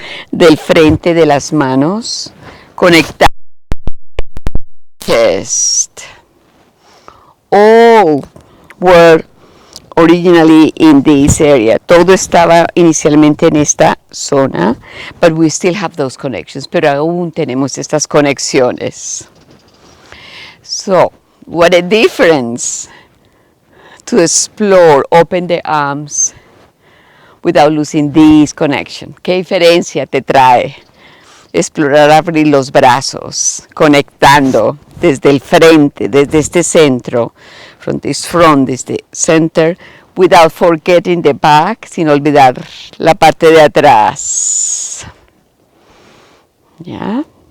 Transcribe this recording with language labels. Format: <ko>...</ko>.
<es>Del frente de las manos, conectar chest.</es> <en>All were originally in this area.</en> <es>Todo estaba inicialmente en esta zona,</es> <en>but we still have those connections.</en> <es>Pero aún tenemos estas conexiones.</es> <en>So, what a difference to explore, open the arms without losing this connection.</en> <es>¿Qué diferencia te trae explorar, abrir los brazos, conectando desde el frente, desde este centro,</es> <en>from this front,</en> <es>desde center,</es> <en>without forgetting the back,</en> <es>sin olvidar la parte de atrás? Yeah?</es>